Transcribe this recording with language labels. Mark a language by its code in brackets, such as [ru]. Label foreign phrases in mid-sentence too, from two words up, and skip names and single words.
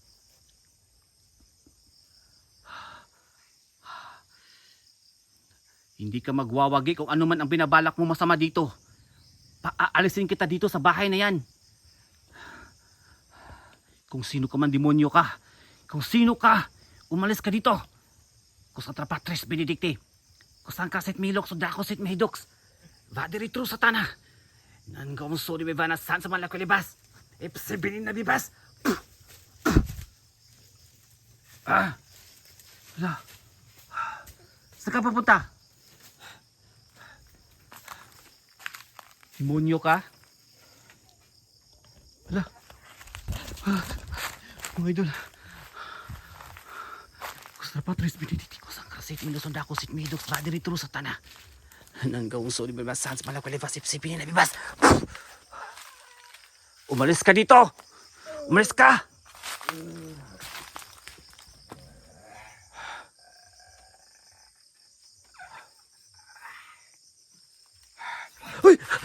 [tl] Hindi ka magwawagi kung ano man ang binabalak mo masama dito. Paaalisin kita dito sa bahay na yan. Kung sino ka man, demonyo ka. Kung sino ka, umalis ka dito. Kusatra Patris Benedicti. Kusang kasit milok sudako sit mehidoks. Vadiri tru satana. Nangong suri bevana san sa malakulibas. Ipsibinin na bibas. Wala. Saan ka papunta? Demonyo ka? Wala. Mga idol. Kustra Patris Benedicti. Kusang kasit milok sudako sit mehidoks. Vadiri tru satana. Nangong suri bevana san sa malakulibas. Ipsibinin na bibas. Umalis ka dito! Umalis ka! Uy!